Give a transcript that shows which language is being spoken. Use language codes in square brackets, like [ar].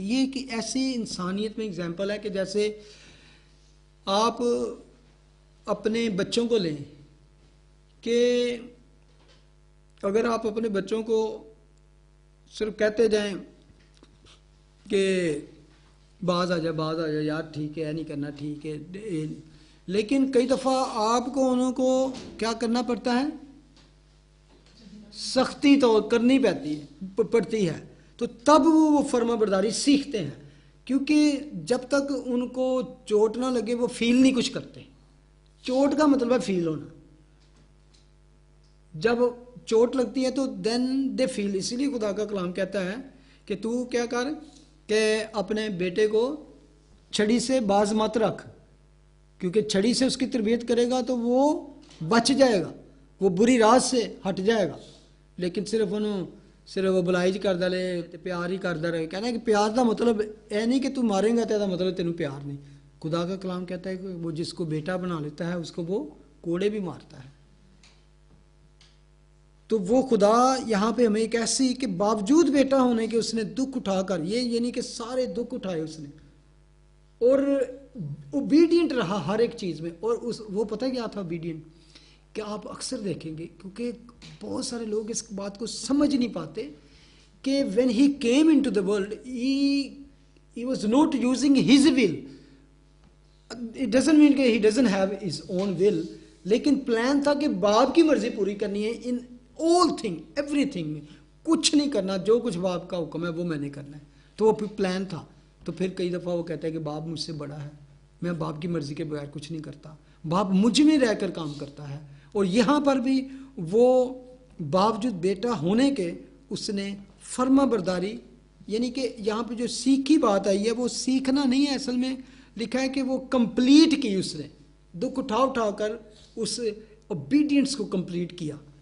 [ur] یہ ایک ایسی انسانیت میں اگزامپل ہے کہ جیسے آپ اپنے بچوں کو لیں کہ اگر آپ اپنے بچوں کو صرف کہتے جائیں کہ باز آ جا یار ٹھیک ہے نہیں کرنا ٹھیک ہے, لیکن کئی دفعہ آپ کو انہوں کو کیا کرنا پڑتا ہے, سختی تو کرنی پڑتی ہے. تو تب وہ فرما برداری سیکھتے ہیں, کیونکہ جب تک ان کو چوٹ نہ لگے وہ فیل نہیں کچھ کرتے. چوٹ کا مطلب ہے فیل ہونا. جب چوٹ لگتی ہے تو دین دے فیل. اسی لیے خدا کا کلام کہتا ہے کہ تو کیا کر کہ اپنے بیٹے کو چھڑی سے باز مت رکھ, کیونکہ چھڑی سے اس کی تربیت کرے گا تو وہ بچ جائے گا, وہ بری راہ سے ہٹ جائے گا. لیکن صرف وہ بلائج کرتا رہے, پیار ہی کرتا رہے. کہنا ہے کہ پیار کا مطلب یہ نہیں کہ تو مارے گا تو مطلب تینوں پیار نہیں. خدا کا کلام کہتا ہے کہ وہ جس کو بیٹا بنا لیتا ہے اس کو وہ کوڑے بھی مارتا ہے. تو وہ خدا یہاں پہ ہمیں ایک ایسی کہ باوجود بیٹا ہونے کے اس نے دکھ اٹھا کر, یہ نہیں کہ سارے دکھ اٹھائے اس نے, اور اوبیڈینٹ رہا ہر ایک چیز میں. اور وہ پتہ کیا تھا اوبیڈینٹ, کہ آپ اکثر دیکھیں گے کیونکہ بہت سارے لوگ اس بات کو سمجھ نہیں پاتے کہ [en] when he came into the world he was not using his will. It doesn't mean کہ he doesn't have his own will, [ur] لیکن پلان تھا کہ باپ کی مرضی پوری کرنی ہے [en] in all thing, everything میں. [ur] کچھ نہیں کرنا, جو کچھ باپ کا حکم ہے وہ میں نے کرنا ہے. تو وہ پلان تھا. تو پھر کئی دفعہ وہ کہتا ہے کہ باپ مجھ سے بڑا ہے, میں باپ کی مرضی کے بغیر کچھ نہیں کرتا, باپ مجھ میں رہ کر کام کرتا ہے. اور یہاں پر بھی وہ باوجود بیٹا ہونے کے اس نے فرما برداری, یعنی کہ یہاں پہ جو سیکھی بات آئی ہے وہ سیکھنا نہیں ہے, اصل میں لکھا ہے کہ وہ کمپلیٹ کی, اس نے دکھ اٹھا کر اس اوبیڈینس کو کمپلیٹ کیا.